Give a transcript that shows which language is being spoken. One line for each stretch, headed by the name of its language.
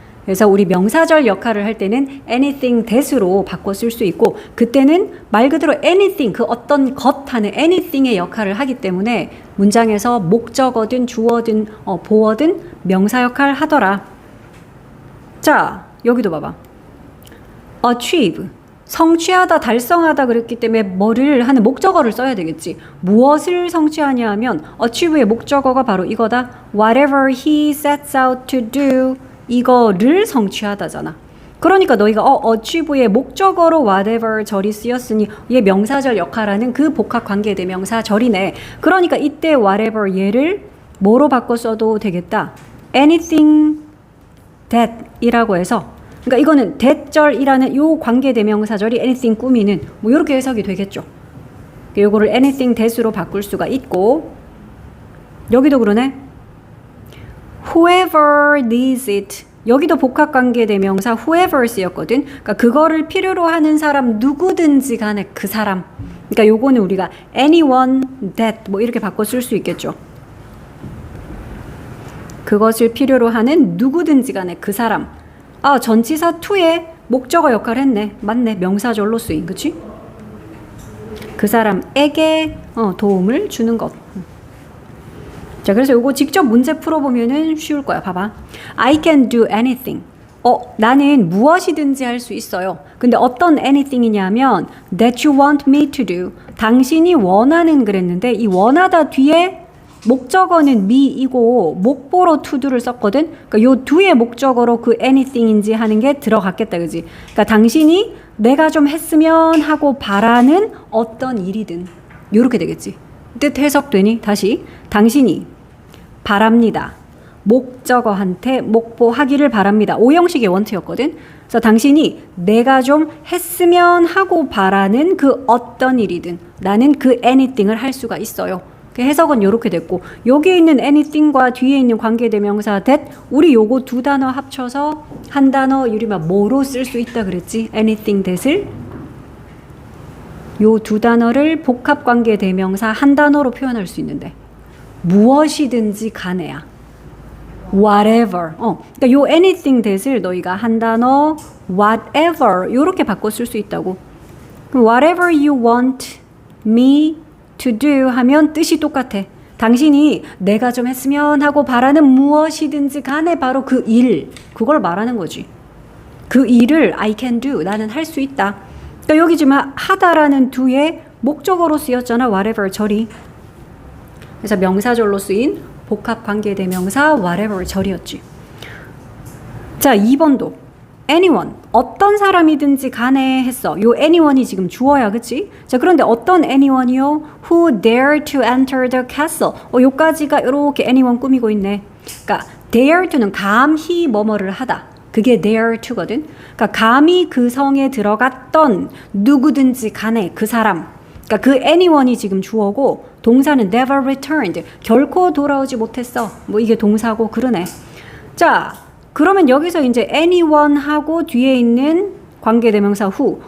Korean: 그래서 우리 명사절 역할을 할 때는 anything that으로 바꿔 쓸 수 있고, 그때는 말 그대로 anything, 그 어떤 것 하는 anything의 역할을 하기 때문에 문장에서 목적어든 주어든 보어든 명사 역할 하더라. 자, 여기도 봐봐. achieve, 성취하다, 달성하다 그랬기 때문에 뭐를 하는 목적어를 써야 되겠지. 무엇을 성취하냐 하면 achieve의 목적어가 바로 이거다.
English: whatever he sets out to do,
Korean: 이거를 성취하다잖아. 그러니까 너희가 achieve의 목적어로 whatever 절이 쓰였으니 얘 명사절 역할하는 그 복합관계대명사 절이네. 그러니까 이때 whatever 얘를 뭐로 바꿔 써도 되겠다. anything that 이라고 해서, 그러니까 이거는 that 절이라는 요 관계대명사절이 anything 꾸미는 뭐 이렇게 해석이 되겠죠. 요거를 anything that으로 바꿀 수가 있고, 여기도 그러네.
English: whoever needs it,
Korean: 여기도 복합관계대명사 whoever 쓰였거든. 그러니까 그거를 필요로 하는 사람 누구든지 간에 그 사람. 그러니까 요거는 우리가 anyone that 뭐 이렇게 바꿔 쓸 수 있겠죠. 그것을 필요로 하는 누구든지 간에 그 사람. 전치사 to의 목적어 역할을 했네. 맞네. 명사절로 쓰인, 그치? 그 사람에게 도움을 주는 것. 자, 그래서 요거 직접 문제 풀어보면은 쉬울 거야.
English: 봐봐. I can do anything.
Korean: 나는 무엇이든지 할 수 있어요. 근데 어떤 anything이냐면
English: that you want me to do.
Korean: 당신이 원하는 그랬는데 이 원하다 뒤에 목적어는 me이고 목보로
English: to do
Korean: 를 썼거든. 그러니까 요 do의 목적어로 그 anything인지 하는 게 들어갔겠다, 그지? 그러니까 당신이 내가 좀 했으면 하고 바라는 어떤 일이든 요렇게 되겠지. 뜻 해석되니? 다시. 당신이 바랍니다. 목적어한테 목보하기를 바랍니다. 오형식의 원투였거든. 그래서 당신이 내가 좀 했으면 하고 바라는 그 어떤 일이든 나는 그 anything을 할 수가 있어요. 그 해석은 이렇게 됐고, 여기에 있는 anything과 뒤에 있는 관계대명사 that, 우리 요거 두 단어 합쳐서 한 단어 유리마 뭐로 쓸 수 있다 그랬지? anything that을 요 두 단어를 복합관계대명사 한 단어로 표현할 수 있는데 무엇이든지 간에야.
English: whatever.
Korean: 그러니까 요 anything that을 너희가 한 단어 whatever 요렇게 바꿔 쓸 수 있다고.
English: whatever you want me to do
Korean: 하면 뜻이 똑같아. 당신이 내가 좀 했으면 하고 바라는 무엇이든지 간에 바로 그 일, 그걸 말하는 거지. 그 일을
English: I can do,
Korean: 나는 할 수 있다. 그러니까 여기 지금 하다라는 do의 목적어로 쓰였잖아, whatever 절이. 그래서 명사절로 쓰인 복합관계대명사 whatever 절이었지. 자, 2번도 anyone, 어떤 사람이든지 간에 했어. 요 anyone이 지금 주어야, 그치? 자, 그런데 어떤 anyone이요?
English: Who dare to enter the castle.
Korean: 요까지가 이렇게 anyone 꾸미고 있네. 그러니까 dare to는 감히 뭐뭐를 하다. 그게 dare to거든. 그러니까 감히 그 성에 들어갔던 누구든지 간에 그 사람. 그러니까 그 anyone이 지금 주어고 동사는
English: never returned.
Korean: 결코 돌아오지 못했어. 뭐 이게 동사고 그러네. 자, 그러면 여기서 이제 anyone하고 뒤에 있는 관계대명사 who.